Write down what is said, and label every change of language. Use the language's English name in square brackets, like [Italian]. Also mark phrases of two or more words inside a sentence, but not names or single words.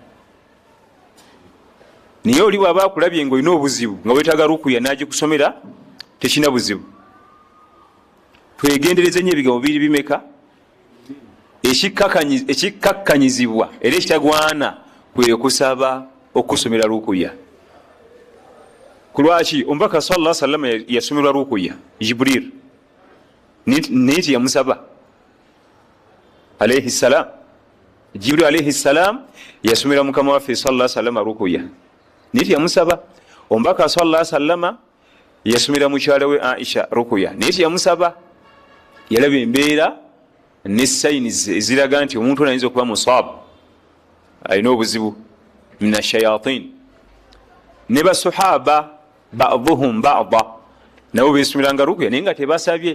[Ganda] Naye oli bw'aba akulabye ng'olina obuzibu nga weetaaga rukuya n'agikusomera tekina buzibu. Twegendereze nnyo ebigambo biri bimeka. Ekikkakkanyizibwa era ekitagwana kwe kusaba okusomera rukuya. Kulwaki omubaka [Arabic] sallallahu alaihi wasallam [Ganda] yasomerwa rukuya Jibril naye tiyamusaba [Arabic] alaihi salam. [Ganda] Jibril [Arabic] alaihi salam [Ganda] yasomera mukama waffe [Arabic] sallallahu alaihi wasallam [Ganda] rukuya naye tiyamusaba. Omubaka [Arabic] sallallahu alaihi wasallam [Ganda] yasomera mukyala we Aisha rukuya naye tiyamusaba. Yalaba embeera ne sayiniz eziraga nti omuntu ayinza okuba musab, alina obuzibu [Arabic] mina shayatin. [Ganda] Ne basahaba [Arabic] ba'dhuhum ba'dha [Ganda] nabo beesomeranga rukuya naye nga tebasabye.